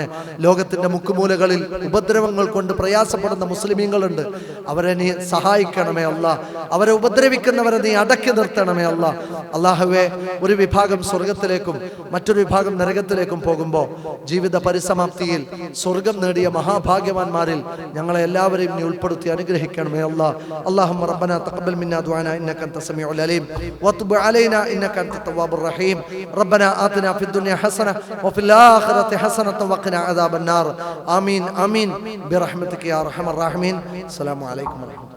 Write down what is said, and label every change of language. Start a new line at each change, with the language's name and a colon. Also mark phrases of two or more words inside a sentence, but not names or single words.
Malayalam: ലോകത്തിന്റെ മുക്കുമൂലകളിൽ ഉപദ്രവങ്ങൾ കൊണ്ട് പ്രയാസപ്പെടുന്ന മുസ്ലിമീങ്ങളുണ്ട്, അവരെ നീ സഹായിക്കണമേ അവരെ ഉപദ്രവിക്കുന്നവരെ നീ അടക്കി നിർത്തണമേ അല്ലാഹുവേ, ഒരു വിഭാഗം സ്വർഗത്തിലേക്കും മറ്റൊരു വിഭാഗം നരകത്തിലേക്കും പോകുമ്പോൾ ജീവിത പരിസമാപ്തിയിൽ സ്വർഗം നേടിയ മഹാഭാഗ്യവാന്മാരിൽ ഞങ്ങളെ എല്ലാവരെയും നീ ഉൾപ്പെടുത്തി അനുഗ്രഹിക്കണമേ
Arabic: اللهم ربنا تقبل منا دعانا انك انت السميع العليم وتب علينا انك انت التواب الرحيم ربنا آتنا في الدنيا حسنه وفي الاخره حسنه وقنا عذاب النار آمين آمين برحمتك يا ارحم الراحمين. السلام عليكم ورحمة الله.